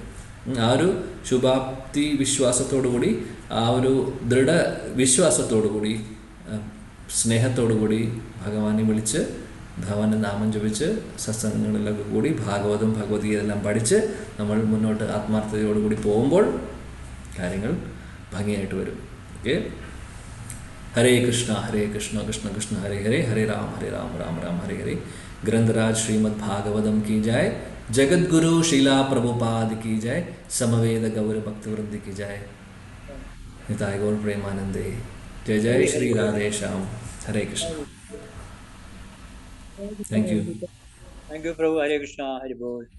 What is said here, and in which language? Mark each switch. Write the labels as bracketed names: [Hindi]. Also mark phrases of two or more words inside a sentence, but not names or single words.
[Malayalam] ആ ഒരു ശുഭാപ്തി വിശ്വാസത്തോടു കൂടി, ആ ഒരു ദൃഢ വിശ്വാസത്തോടു കൂടി, സ്നേഹത്തോടു കൂടി ഭഗവാനെ വിളിച്ച്, ഭഗവാന്റെ നാമം ജപിച്ച്, സത്സംഗങ്ങളിലൊക്കെ കൂടി ഭാഗവതം ഭഗവത്ഗീതയെല്ലാം പഠിച്ച് നമ്മൾ മുന്നോട്ട് ആത്മാർത്ഥതയോടുകൂടി പോകുമ്പോൾ കാര്യങ്ങൾ ഭംഗിയായിട്ട് വരും. ഓക്കെ. [Sanskrit] ഹരേ കൃഷ്ണ കൃഷ്ണ കൃഷ്ണ ഹരേ ഹരേ, ഹരേ രാം രാം രാം ഹരേ ഹരേ. ഗ്രന്ഥരാജ് ശ്രീമദ് ഭാഗവതം [Hindi] की जय, जगद्गुरु शीला प्रभुपाद की जय, समवेद गौर भक्तवृंद की जय. निताय गौर प्रेमानंदे. जय जय श्री राधे श्याम. हरे कृष्ण. [English] thank you [Hindi] प्रभु. हरे कृष्णा. हरि बोल.